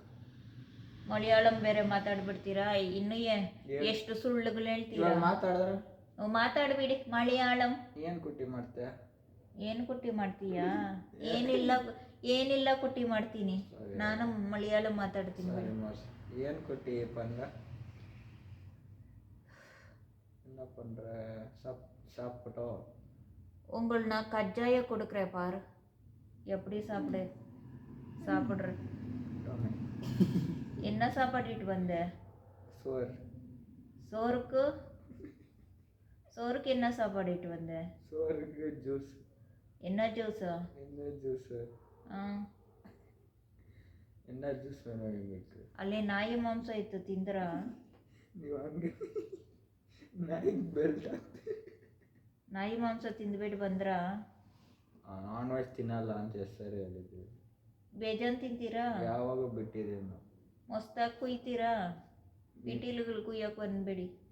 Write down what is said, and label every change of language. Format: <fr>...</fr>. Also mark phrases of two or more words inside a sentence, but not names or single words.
<kn>ಮಲಯಾಳಂ ಬೇರೆ ಮಾತಾಡ್ಬಿಡ್ತೀರಾ? ಇನ್ನು ಎಷ್ಟು ಸುಳ್ಳುಗಳು ಹೇಳ್ತೀರಾ? ಮಾತಾಡ್ಬಿಡಿ ಮಲಯಾಳಂ. ಏನು ಕುಟ್ಟಿ ಮಾಡ್ತೀಯ? ಏನು ಕುಟ್ಟಿ ಮಾಡ್ತೀಯಾ? ಏನಿಲ್ಲ ಕುಟ್ಟಿ ಮಾಡ್ತೀನಿ. ನಾನು ಮಲಯಾಳಂ ಮಾತಾಡ್ತೀನಿ. ಏನು ಕುಟ್ಟಿ ಪಂದ್ರ?</kn> <ta>என்ன பண்ற? சாப்பிட்டோம். உங்கள கஜ்ஜாய கொடுக்குறேன் பாரு, எப்படி சாப்பிடுற. என்ன சாப்பாடிட்டு வந்த? சோறுக்கு என்ன சாப்பாடிட்டு வந்த? சோறுக்கு ஜூஸ். என்ன ஜூஸா? என்ன ஜூஸ் வேணும் உங்களுக்கு?</ta> <kn>ಅಲ್ಲೇ ನಾಯಿ ಮಾಂಸ ಇತ್ತು, ತಿಂದ್ರಾ? ನೀವು ಹಂಗೆ ನಾಯಿಗೆ ಬೆಲ್ಟ್ ಹಾಕ್ತೀರಿ. ನಾಯಿ ಮಾಂಸ ತಿಂದ್ಬಿಟ್ಟು ಬಂದ್ರಾ? ನಾನ್ ವೆಜ್ ತಿನ್ನಲ್ಲ ಅಂತ ಹೆಸರು ಹೇಳಿದ್ವಿ. ಬೇಜಾನ್ ತಿಂತೀರಾ? ಯಾವಾಗ ಬಿಟ್ಟಿದ್ದೀವಿ ನಾವು. ಮಸ್ತಾಗಿ ಕುಯ್ತೀರಾ? ಪಿಟೀಲುಗಳು ಕುಯ್ಯಕ್ಕೆ ಬಂದ್ಬೇಡಿ.</kn>